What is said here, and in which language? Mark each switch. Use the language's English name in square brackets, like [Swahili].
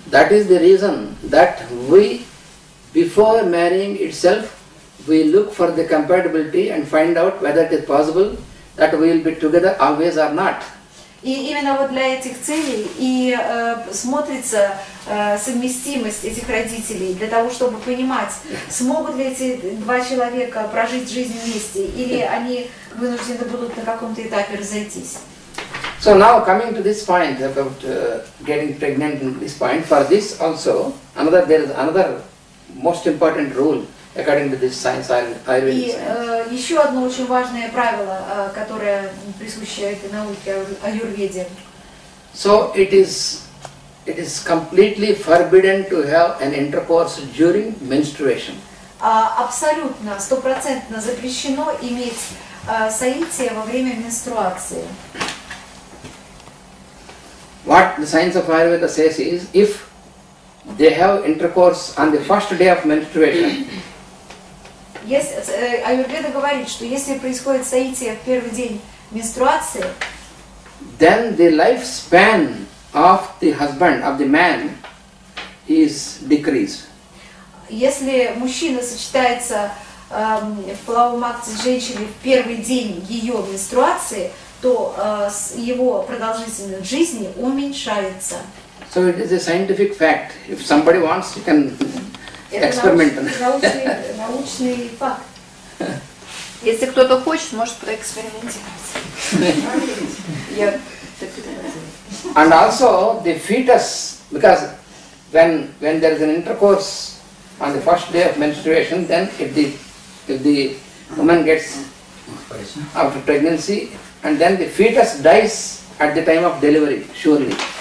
[English] That is the reason that we, before marrying itself, we look for the compatibility and find out whether it is possible that we will be together always or not. [Russian] И именно вот для этих целей и смотрится совместимость этих родителей, для того, чтобы понимать, смогут ли эти два человека прожить жизнь вместе, или они вынуждены будут на каком-то этапе разойтись. [English] So now coming to this point about getting pregnant in this point, for this also, there is another most important rule according to this science, Ayurvedic [Russian] И [English] science. [Russian] еще одно очень важное правило, которое присуще этой науке аюрведе. [English] So it is it is completely forbidden to have an intercourse during menstruation. [Russian] Абсолютно, стопроцентно запрещено иметь соитие во время менструации. [English] What the science of Ayurveda says is, if they have intercourse on the first day of menstruation, [Russian] Аюрведа говорит, что если происходит соитие в первый день менструации, [English] then the lifespan of the husband, of the man, is decreased. [Russian] Если мужчина сочетается в половом акте с женщиной в первый день ее менструации, то его продолжительность жизни уменьшается. [English] So it is a scientific fact. If somebody wants, you can experiment. [Russian] Это научный факт. Если кто-то хочет, может проэкспериментировать. [English] And also the fetus, because when there is an intercourse on the first day of menstruation, then if the woman gets after pregnancy, and then the fetus dies at the time of delivery, surely.